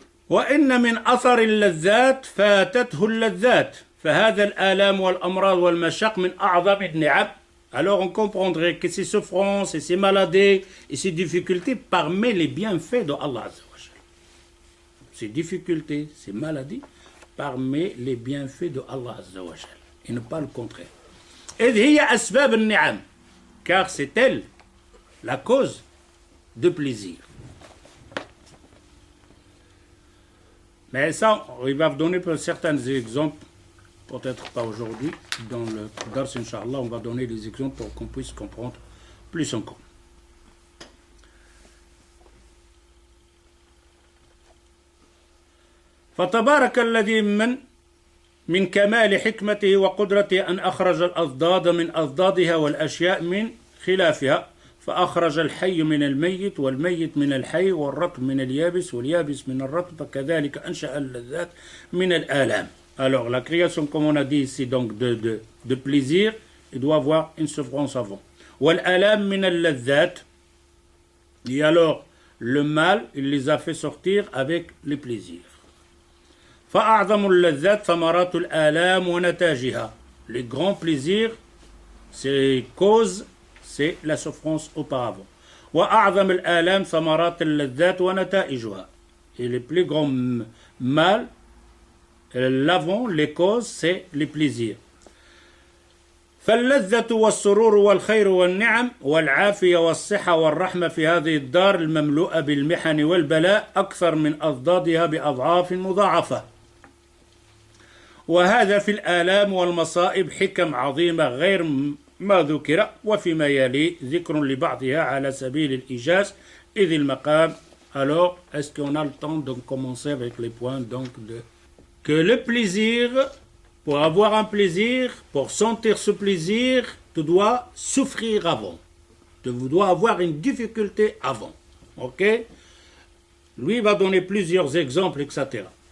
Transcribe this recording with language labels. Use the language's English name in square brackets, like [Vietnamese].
[Arabic] وإن من أثر اللذات فاتته اللذات فهذا الآلام والأمراض والمشاق من أعظم النعم. [French] Alors on comprendrait que ces souffrances et ces maladies et ces difficultés parmi les bienfaits de Allah Azza wa Jal. Ces difficultés, ces maladies parmi les bienfaits de Allah Azza wa Jal. Et ne pas le contraire. [Arabic] إذ هي أسباب النعم, [French] car c'est elle la cause de plaisir. Mais ça, il va vous donner certains exemples, peut-être pas aujourd'hui. Dans le Dars, Inch'Allah, on va donner des exemples pour qu'on puisse comprendre plus encore. [Arabic] فتبارك الذي من كمال حكمته وقدرته أن أخرج الأضداد من أضدادها والأشياء من خلافها فأخرج الحي من الميت والميت من الحي والرطب من اليابس واليابس من الرطب فكذلك أنشأ اللذات من الآلام. [French] Alors la création, comme on a dit ici, donc de plaisir, il doit avoir une souffrance avant. [Arabic] والآلام من اللذات, [French] et alors le mal, il les a fait sortir avec les plaisirs. [Arabic] فأعظم اللذات ثمرات الآلام ونتاجها. [French] Les grands plaisirs, c'est cause, c'est la souffrance auparavant. [Arabic] وأعظم الآلام ثمرات اللذات ونتائجها. [French] Et les plus grands mal, l'avant, les causes, c'est les plaisirs. [Arabic] فاللذة والسرور والخير والنعم والعافية والصحة والرحمة في هذه الدار المملوءة بالمحن والبلاء أكثر من أضدادها بأضعاف مضاعفة. وهذا في الآلام والمصائب حكم عظيمة غير ما ذكر وفيما يلي ذكر لبعضها على سبيل الإيجاز إذ المقام. [French] Alors, est-ce qu'on a le temps de commencer avec les points donc que le plaisir, pour avoir un plaisir, pour sentir ce plaisir, tu dois souffrir avant. Tu dois avoir une difficulté avant. Ok? Lui va donner plusieurs exemples, etc.